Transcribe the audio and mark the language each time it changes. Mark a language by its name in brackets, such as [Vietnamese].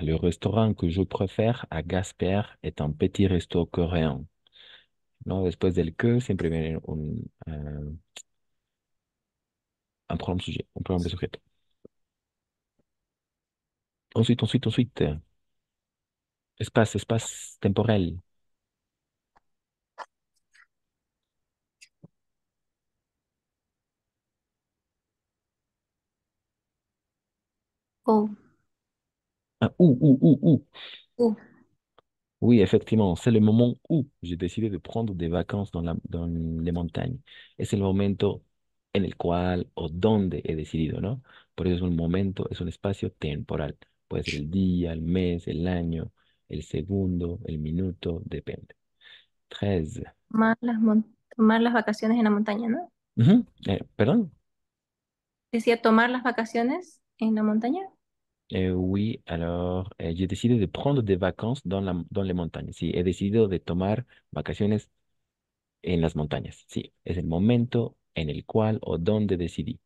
[French] Le restaurant que je préfère à Gasper est un petit resto coréen. [Spanish] ¿No? Después del que siempre viene un pronombre sujet, un pronombre sujeto. [French] Ensuite. Espace temporel. Oh. Ah, où. Oh. Oui, effectivement, c'est le moment où j'ai décidé de prendre des vacances dans les montagnes. [Spanish] Es el momento en el cual o donde he decidido, ¿no? Por eso es un momento, es un espacio temporal. Puede ser el día, el mes, el año, el segundo, el minuto, depende. 13. Tomar las vacaciones en la montaña, ¿no? Perdón. Decía tomar las vacaciones en la montaña. [French] Oui, alors j'ai décidé de prendre des vacances dans les montagnes. [Spanish] Sí, he decidido de tomar vacaciones en las montañas. Sí, es el momento en el cual o donde decidí.